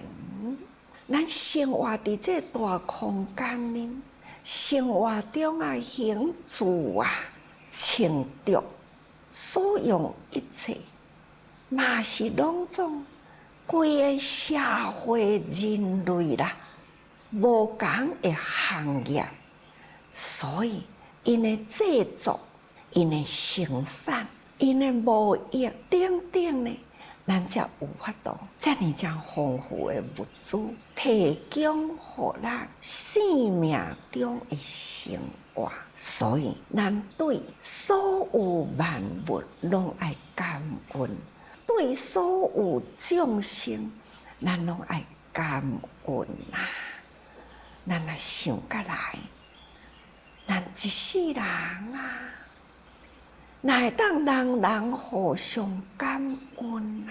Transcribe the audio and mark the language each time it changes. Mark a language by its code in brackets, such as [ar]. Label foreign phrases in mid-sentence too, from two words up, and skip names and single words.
[nan] 咱生活伫这大空间里，生活中啊，行住啊，穿着，所用一切，嘛是拢总规个社会人类啦，无同的行业，所以因的制作、因的生产、因的贸易等等呢，咱才有法度这么将丰富的物资提供给咱生命中的生活。所以咱对所有万物拢爱感恩，对所有众生咱拢爱感恩啊！咱来想过来，咱一世人啊，哪会当人人互相感恩啊？